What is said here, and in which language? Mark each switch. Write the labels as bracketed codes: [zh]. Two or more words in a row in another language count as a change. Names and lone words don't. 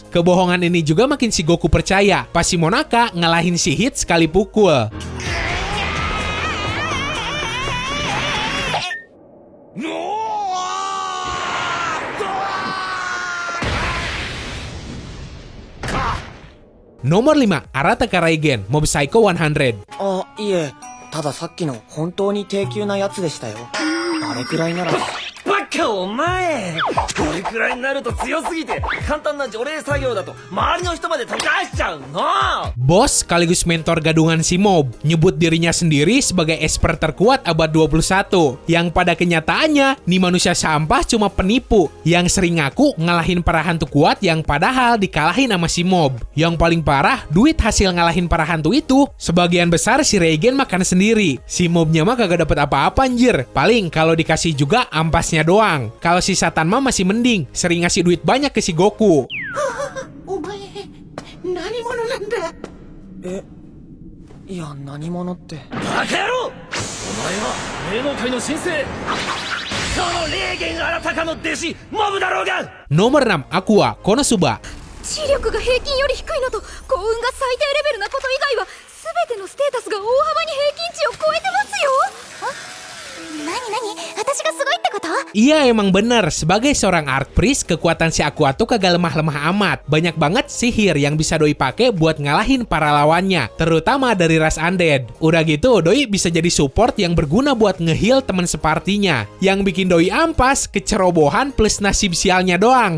[id] Kebohongan ini juga makin si Goku percaya pas si Monaka ngalahin si Hit sekali pukul. Nomor 5, Arataka Raigen, Mob Psycho 100. [ja] あ、いえ、たださっきの本当に低級なやつでしたよ。あれくらいなら。バかお前これくらいになると強すぎて簡単な除霊作業だと周りの人まで溶かしちゃうの。 [id] Bos sekaligus mentor gadungan si Mob nyebut dirinya sendiri sebagai esper terkuat abad 21 yang pada kenyataannya nih manusia sampah cuma penipu yang sering ngaku ngalahin para hantu kuat yang padahal dikalahin sama si Mob. Yang paling parah, duit hasil ngalahin para hantu itu sebagian besar si Reigen makan sendiri. Si Mobnya mah kagak dapet apa-apa anjir. Paling kalau dikasih juga ampasnya doang. Kalau si Satan mah masih mending, sering ngasih duit banyak ke si Goku. [ja] いや何者ってバカ野郎。お前は霊能界の新星その霊言あらたかの弟子モブだろうが。 [id] Nomor 6, Aqua Konosuba. [ja] 知力が平均より低いのと幸運が最低レベルなこと以外は全てのステータスが大幅に平均値を超えてますよ。なに私がすごいってこと？ [id] Iya emang bener, sebagai seorang [en] art priest, [id] kekuatan si Aqua tuh kagak lemah-lemah amat. Banyak banget sihir yang bisa Doi pakai buat ngalahin para lawannya, terutama dari ras undead. Udah gitu, Doi bisa jadi support yang berguna buat nge-heal temen separtinya. Yang bikin Doi ampas, kecerobohan plus nasib sialnya doang.